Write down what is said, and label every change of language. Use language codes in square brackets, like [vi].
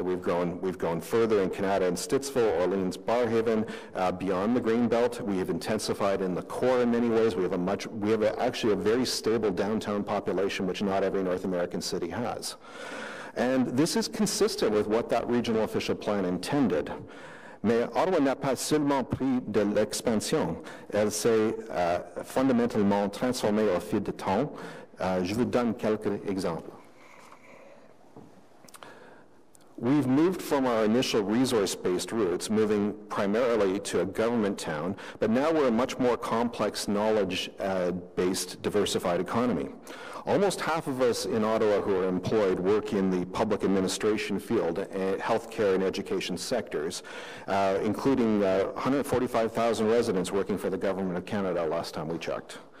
[en] We've grown further in Canada and Stittsville, Orleans, Barrhaven, beyond the Greenbelt. We have intensified in the core in many ways. We have actually a very stable downtown population, which not every North American city has. And this is consistent with what that regional official plan intended. [fr] Mais Ottawa n'a pas seulement pris de l'expansion, elle s'est fondamentalement transformée au fil du temps. Je vous donne quelques exemples. [en] We've moved from our initial resource-based roots, moving primarily to a government town, but now we're a much more complex knowledge-based diversified economy. Almost half of us in Ottawa who are employed work in the public administration field, healthcare and education sectors, including 145,000 residents working for the Government of Canada last time we checked.